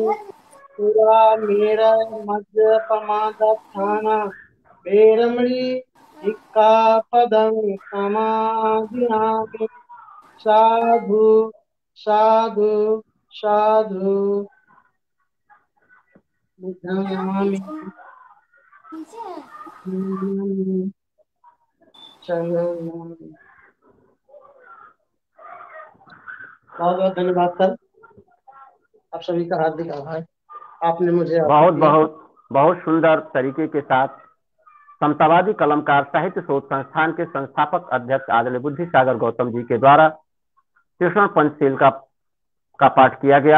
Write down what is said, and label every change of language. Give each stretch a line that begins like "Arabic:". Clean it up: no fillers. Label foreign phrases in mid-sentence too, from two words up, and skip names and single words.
Pali: पुरा मेरा मध्यपमादस्थाना वेरमणि सिक्खापदं समादियामि। साधु साधु साधु। बुद्धामि शरणं।
Hindi: बहुत बहुत धन्यवाद सर, आप सभी का हार्दिक आभार। आपने मुझे अवसर बहुत दिया। बहुत बहुत सुंदर तरीके के साथ समतावादी कलमकार साहित्य शोध संस्थान के संस्थापक अध्यक्ष आदरणीय बुद्धि सागर गौतम जी के द्वारा कृष्ण पंचशील का पाठ किया गया।